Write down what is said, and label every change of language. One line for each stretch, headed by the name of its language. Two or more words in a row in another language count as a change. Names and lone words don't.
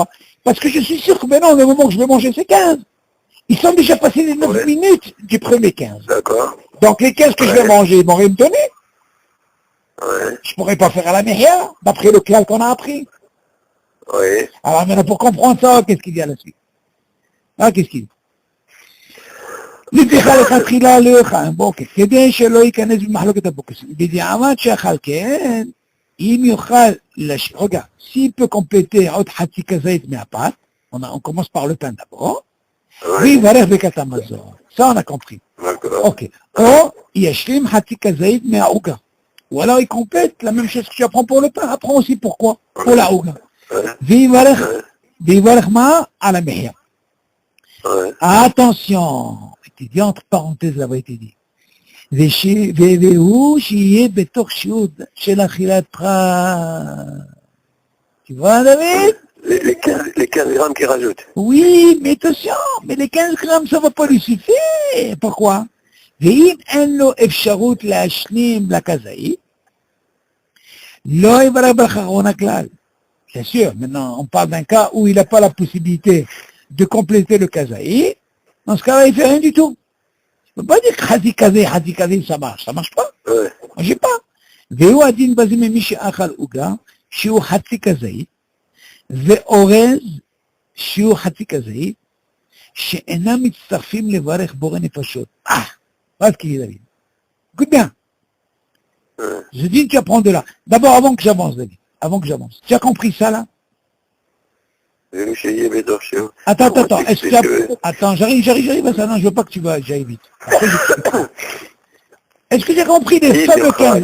French: Parce que je suis sûr que maintenant, le moment que je vais manger, c'est 15. Ils sont déjà passés les 9 minutes du premier 15. D'accord. Donc les 15 que je vais manger, ils vont rien me donner. Je ne pourrais pas faire à la Mehia, d'après le clal qu'on a appris. Alors maintenant, pour comprendre ça, qu'est-ce qu'il y a là-dessus? Ah, qu'est-ce qu'il y a?
Hebrew: לפיכך לכתחילה לא יאכל, כדי שלא ייכנס במחלוקת הבוקס. בדיעבד שאכל כן, אם יאכל,
French: regarde, s'il peut compléter
Hebrew: עוד חצי כזית מהפת,
French: on commence par le pain d'abord,
Hebrew: ויברך ברכת המזון.
French: Ça on a compris. Ok.
Hebrew: או ישלים חצי כזית מהעוגה.
French: Ou alors il complète la même chose que tu apprends pour le pain, apprends aussi pourquoi, pour la עוגה.
Hebrew: ויברך מה? על המחיה.
French: Attention, était dit entre parenthèses là-bas, été dit.
Hebrew: והוא שיהיה בתוך שיעור של אכילת פרט.
French: Tu vois, David? Les 15 grammes qu'ils rajoutent. Oui, mais attention, mais les 15 grammes, ça ne va pas lui suffire. Pourquoi?
Hebrew: ואם אין לו אפשרות להשלים לכזאית, לא יברך ברכה אחרונה כלל.
French: Bien sûr, maintenant, on parle d'un cas où il n'a pas la possibilité de compléter le kazaï. Dans ce cas-là, il ne fait rien du tout. Je ne peux pas dire que
Hebrew: חצי כזית,
French: ça marche. Ça ne marche pas. Moi, je n'ai pas.
Hebrew: והוא הדין בזה ממי שאכל עוגה, שהוא חצי כזית, ואורז, שהוא חצי כזית, שאינם מצטרפים לברך בורא נפשות.
French: Voilà ce qu'il dit, David. Écoute bien. Je dis que tu apprends de là. D'abord, avant que j'avance, David. Avant que j'avance. Tu as compris ça, là? Attends, est-ce que tu as... Attends, j'arrive à ça. Non, je veux pas que tu vas, j'aille vite. Est-ce que tu as compris les fameux 15...